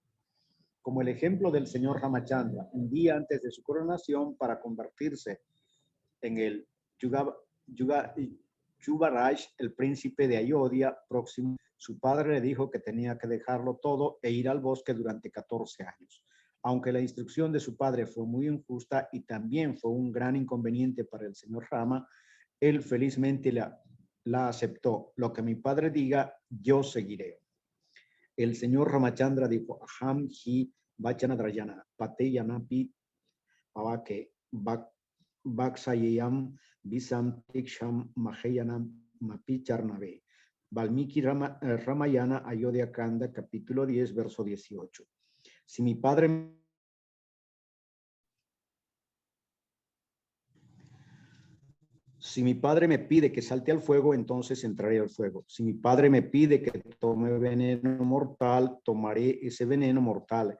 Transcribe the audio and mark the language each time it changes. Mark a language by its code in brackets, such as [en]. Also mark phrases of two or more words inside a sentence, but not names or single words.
[es] Como el ejemplo del señor Ramachandra, un día antes de su coronación para convertirse en el Yuvaraj, el príncipe de Ayodhya próximo, su padre le dijo que tenía que dejarlo todo e ir al bosque durante 14 años. Aunque la instrucción de su padre fue muy injusta y también fue un gran inconveniente para el señor Rama, él felizmente la aceptó. Lo que mi padre diga, yo seguiré. El señor Ramachandra dijo, [sa] Aham hi vachanadrayana, pateyanapi pavake, baksayam visam tiksham mahayanam mapicharnave. [es] Valmiki Ramayana, Ayodhya Kanda, capítulo 10, verso 18. Si mi padre me pide que salte al fuego, entonces entraré al fuego. Si mi padre me pide que tome veneno mortal, tomaré ese veneno mortal.